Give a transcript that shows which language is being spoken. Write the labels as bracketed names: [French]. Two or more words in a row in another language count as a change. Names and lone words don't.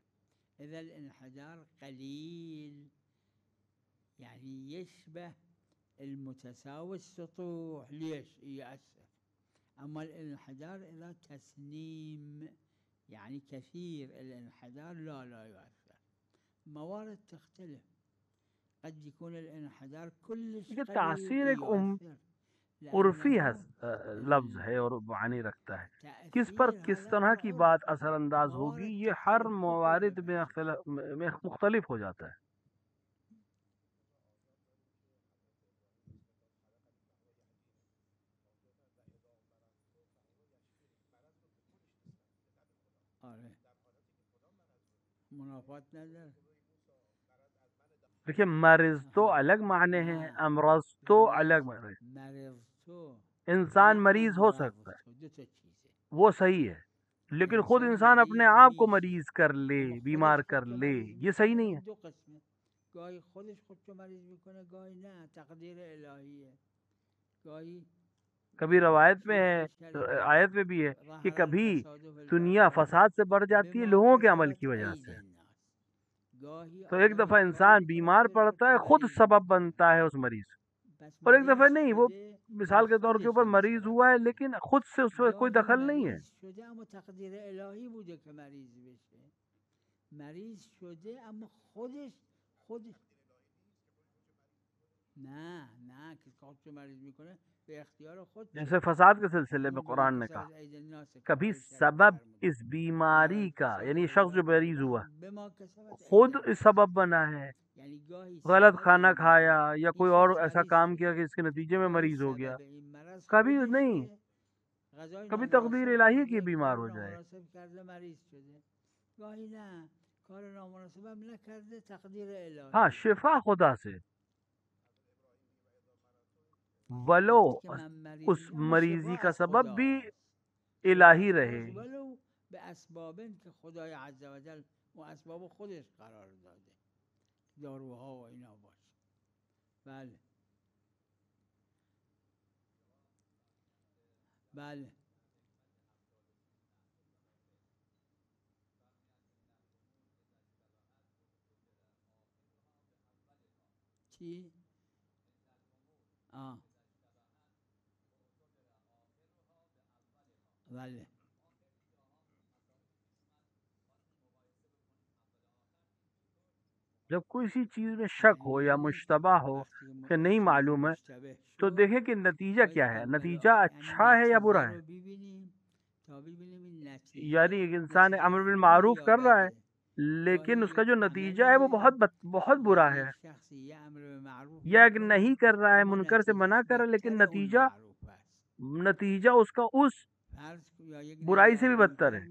[Arabic] إذا الانحدار قليل يعني يشبه المتساوي السطوح ليش يأثر. أما الانحدار إذا تسنيم يعني كثير الانحدار لا يؤثر. موارد تختلف، قد يكون الانحدار كلش [Urdu] یہ [Arabic] قليل [Urdu] تاثیر ایک [Arabic] يؤثر عرفی لأنه [Urdu] لفظ ہے اور معنی رکھتا ہے، کس [Arabic] تأثير [Urdu] پر کس [Arabic] هذا [Urdu] طرح کی [Arabic] كعرف. [Urdu] بات اثر انداز [Arabic] موارد [Urdu] ہوگی یہ ہر [Arabic] تختلف بكل [Urdu] موارد میں [Arabic] بحث. [Urdu] مختلف ہو جاتا ہے. [Persian] منافات نداره. [Urdu] دیکھیے مرض تو الگ معنی ہیں، امراض تو الگ معنی ہیں. مرض تو انسان مریض ہو سکتا ہے، [Persian] دو تا چیزه. [Urdu] وہ صحیح ہے، لیکن خود انسان اپنے آپ کو مریض کر لے، بیمار کر لے، یہ صحیح نہیں ہے. [Persian] دو قسمه، گاهی خودش خودشو مریض میکنه، گاهی نه، تقدیر الهیه. گاهی [Urdu] کبھی روایت میں ہے، آیت میں بھی ہے کہ کبھی دنیا فساد سے بڑھ جاتی ہے لوگوں کے عمل کی وجہ سے. تو ایک دفعہ انسان بیمار پڑتا ہے، خود سبب بنتا ہے اس مریض، اور ایک دفعہ نہیں، وہ مثال کے طور کے اوپر مریض ہوا ہے لیکن خود سے اس میں کوئی دخل نہیں ہے. [Persian] شده اما تقدیر الهی بوده که مریض بشه. مریض شده اما خودش نه که خودشو مریض میکنه به اختیار خود. [Urdu] جیسے فساد کے سلسلے میں قرآن نے کہا کبھی سبب اس بیماری کا، یعنی شخص جو مریض ہوا خود اس سبب بنا ہے، غلط کھانا کھایا یا کوئی اور ایسا کام کیا کہ اس کے نتیجے میں مریض ہو گیا. کبھی نہیں، کبھی تقدیر الہی کی بیمار ہو جائے. ہاں شفا خدا سے، ولو اس مریضی کا سبب بھی الہی رہے. [Persian] ولو به اسباب که خدای [Arabic] عز و جل [Persian] و اسباب خودش قرار داده، داروها و اینا باشه. بله بله چی؟ بله [Urdu] جب کوئی چیز میں شک ہو یا مشتبہ ہو کہ نہیں معلوم ہے تو دیکھیں کہ نتیجہ کیا ہے، نتیجہ اچھا ہے یا برا ہے. یعنی ایک انسان [Arabic] امر بالمعروف [Urdu] کر رہا ہے لیکن اس کا جو نتیجہ ہے وہ بہت برا ہے، یا ایک نہیں کر رہا ہے، منکر سے منع کر رہا ہے لیکن نتیجہ اس کا اس برائی سے بھی بدتر ہے.